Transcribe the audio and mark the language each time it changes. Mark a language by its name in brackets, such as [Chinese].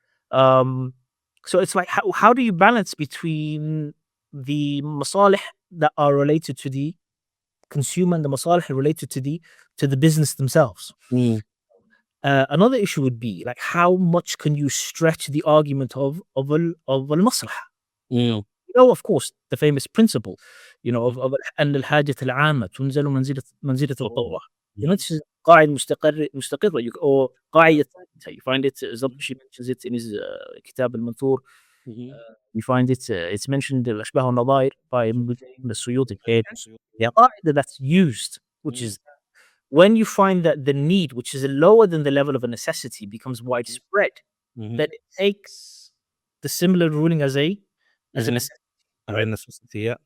[English] So it's like, how do you balance between the masalih that are related to the consumer and the masalih related to the business themselves? Another issue would be like, how much can you stretch the argument of al-maslahah? Of course, the famous principle, of [Arabic] أن الحاجة العامة تنزل منزلة الضرورة. [English] This is [Arabic] قاعدة مستقرة or قاعدة ثابتة. [English] You find it, she mentions it in his كتاب المنثور. You find it, it's mentioned الأشباه والنظائر by السيوطي. The قاعدة that's used, which is when you find that the need, which is lower than the level of a necessity, becomes widespread, then it takes the similar ruling as a necessity.